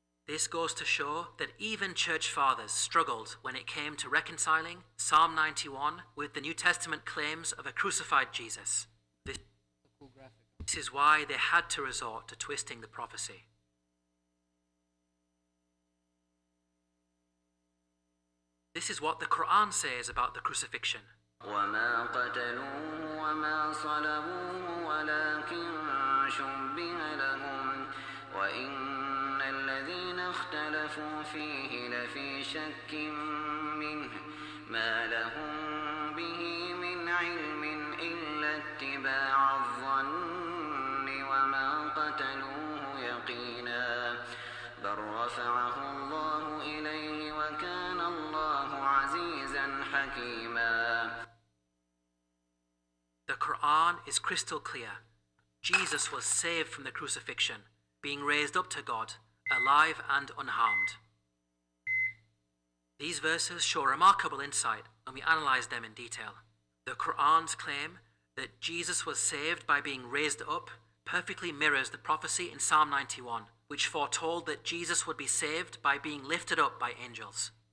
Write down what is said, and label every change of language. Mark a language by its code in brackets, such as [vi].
[en] This goes to show that even church fathers struggled when it came to reconciling Psalm 91 with the New Testament claims of a crucified Jesus. This is why they had to resort to twisting the prophecy. This is what the Quran says about the crucifixion. [ar] وما قتلوه وما صلبوه ولكن شبه لهم وإن الذين اختلفوا فيه لفي شك منه ما لهم به من علم إلا اتباع الظن وما قتلوه يقينا بل رفعه الله إليه وكان الله عزيزا حكيما. [en] The Quran is crystal clear. Jesus was saved from the crucifixion, being raised up to God, alive and unharmed. These verses show remarkable insight when we analyze them in detail. The Quran's claim that Jesus was saved by being raised up perfectly mirrors the prophecy in Psalm 91, which foretold that Jesus would be saved by being lifted up by angels.